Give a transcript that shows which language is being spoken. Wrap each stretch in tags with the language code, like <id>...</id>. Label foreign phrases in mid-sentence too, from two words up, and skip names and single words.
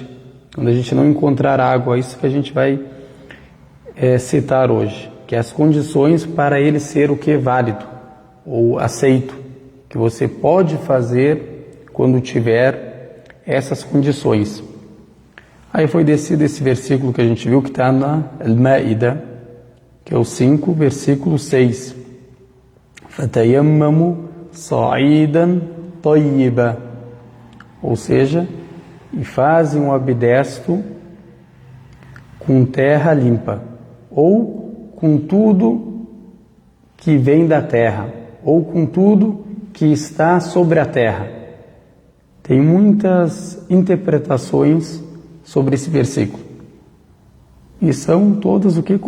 <pt>Quando a gente não encontrar água, isso que a gente vai citar hoje, que é as condições para ele ser o que? Válido, ou aceito, que você pode fazer quando tiver essas condições. Aí foi descido esse versículo que a gente viu, que está na Al-Ma'ida, que é o 5, versículo 6.</pt> <ar>فَتَيَمَّمُوا صَعِيدًا طَيِّبًا,</ar> <pt>ou seja, e fazem um abdesto com terra limpa, ou com tudo que vem da terra, ou com tudo que está sobre a terra. Tem muitas interpretações sobre esse versículo, e são todas o que?</pt>